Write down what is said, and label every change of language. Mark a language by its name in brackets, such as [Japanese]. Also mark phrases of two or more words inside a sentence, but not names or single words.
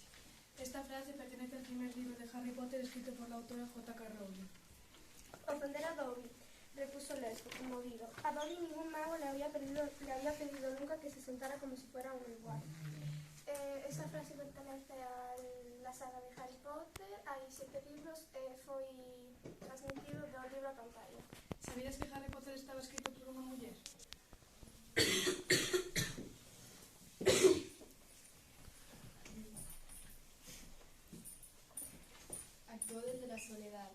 [Spanish] Esta frase pertenece al primer libro de Harry Potter escrito por la autora J.K. Rowling. Ofender a Dobby, repuso Leslie, conmovido. A Dobby ningún mago le había pedido nunca que se sentara como si fuera un igual. Esta frase pertenece a la saga de Harry Potter, [Galician] hai 7 libros e foi transmitido do libro a pantalla. [Spanish] ¿Sabías que Harry Potter estaba escrito por [Galician] unha muller? [Spanish] Actuó desde la soledad.